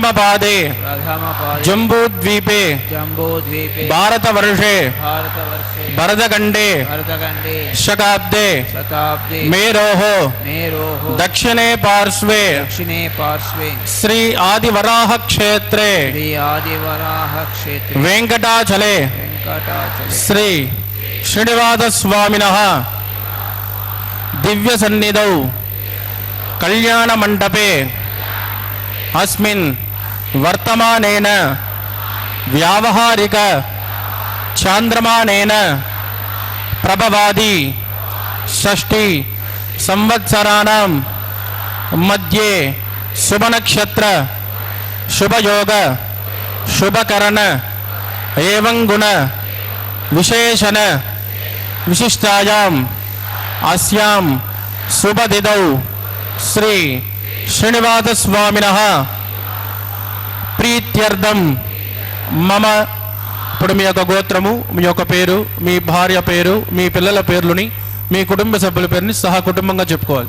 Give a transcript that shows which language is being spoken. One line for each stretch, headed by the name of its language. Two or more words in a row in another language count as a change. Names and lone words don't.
Sanskrit: పాదే జంబూద్వీపే భారతవర్షే భరతఖండే శతాబ్దే మేరోః దక్షిణే పార్శ్వే శ్రీ ఆదివరాహ క్షేత్రే వెంకటాచలే శ్రీ ಶ್ರೀನಿವಾಸಸ್ವಾಮಿನಃ ದಿವ್ಯಸನ್ನಿಧೌ ಕಲ್ಯಾಣಮಂಟಪೆ ಅಸ್ಮಿನ್ ವರ್ತಮಾನೇನ ವ್ಯಾವಹಾರಿಕ ಚಾಂದ್ರಮಾನೇನ ಪ್ರಭವಾದಿ ಷಷ್ಠಿ ಸಂವತ್ಸರಾಣಾಂ ಮಧ್ಯೆ ಶುಭನಕ್ಷತ್ರ ಶುಭಯೋಗ ಶುಭಕರಣ ಏವಂ ಗುಣ ವಿಶೇಷಣ ವಿಶಿಷ್ಟಾಯಾಂ ಅಸ್ಯಾಂ ಶುಭದಿನೌ శ్రీ శ్రీనివాసస్వామినః ప్రీత్యర్థం మమ.
Telugu: ఇప్పుడు మీ యొక్క గోత్రము, మీ యొక్క పేరు, మీ భార్య పేరు, మీ పిల్లల పేర్లని, మీ కుటుంబ సభ్యుల పేరుని సహా కుటుంబంగా చెప్పుకోవాలి.